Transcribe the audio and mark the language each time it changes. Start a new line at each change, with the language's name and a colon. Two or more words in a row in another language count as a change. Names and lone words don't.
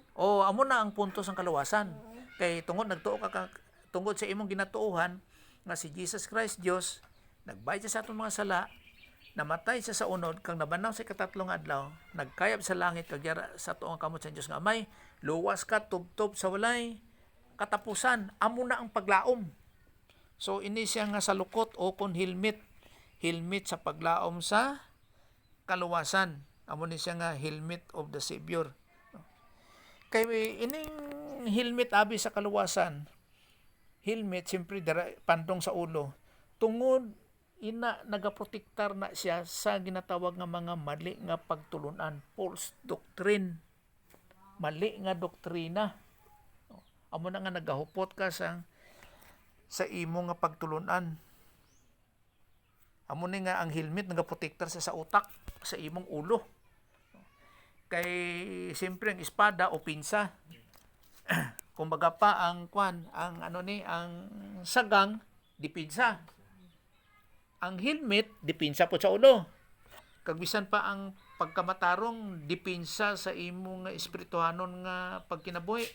Hiligaynon: O amo na ang punto sang kaluwasan. Kay tungod nagtuo ka tungod sa imong ginatuohan nga si Jesus Christ Dios nagbayad siya sa atong mga sala, namatay siya sa unod kang nabanaw sa ikatatlong adlaw, nagkayab sa langit kag yara sa tuong kamot sa Dios nga amay, luwas ka tubtob sa walay katapusan. Amo na ang paglaom. So ini siya nga sa lukot o kon helmet sa paglaom sa kaluwasan. Amo ni siya nga
English: helmet of the Savior.
Hiligaynon: Kay ining helmet abi sa kaluwasan, helmet siyempre pandong sa ulo. Tungod ina nagaprotektar na siya sa ginatawag nga mga mali nga pagtulunan,
English: false doctrine.
Hiligaynon: Mali nga doktrina. Amo na nga nagahupot ka sa imo nga pagtulunan. Amo ni nga ang helmet nagaprotektar sa utak, sa imong ulo. Kay siyempre ang espada o pinsa. Kumbaga pa ang ang sagang dipinsa. Ang helmet dipinsa po sa ulo. Kag bisan pa ang pagkamatarong dipinsa sa imong nga espirituhanon nga pagkinabuhi.